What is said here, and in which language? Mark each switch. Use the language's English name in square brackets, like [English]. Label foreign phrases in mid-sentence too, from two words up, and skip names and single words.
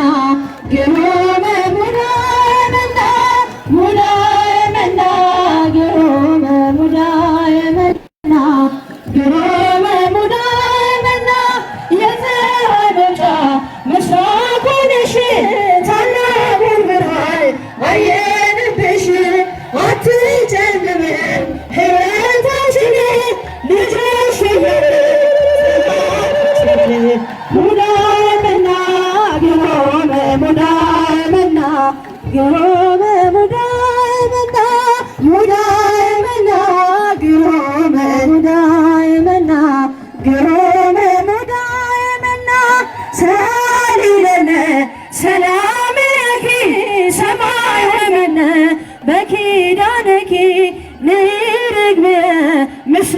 [Amharic] ግሩም ሙዳየ መና ሙዳየ መና ግሩም ሙዳየ መና ግሩም ሙዳየ መና የፀሐይ መውጫ ምስራቅ ሆነሽ ታላቁን ብርሃን አየንብሽ አትጨልምም ሕይወታችን ልጅሽ ሙዳየ መና ግሩም ሙዳየ መና ግሩም ሙዳየ መና ሙዳየ መና ግሩም ሙዳየ መና ግሩም ሙዳየ መና [Geez] ሰሊለነ ሰላምኪ ሰማይ ወመነ በኪዳነኪ ንርግብ ምስለ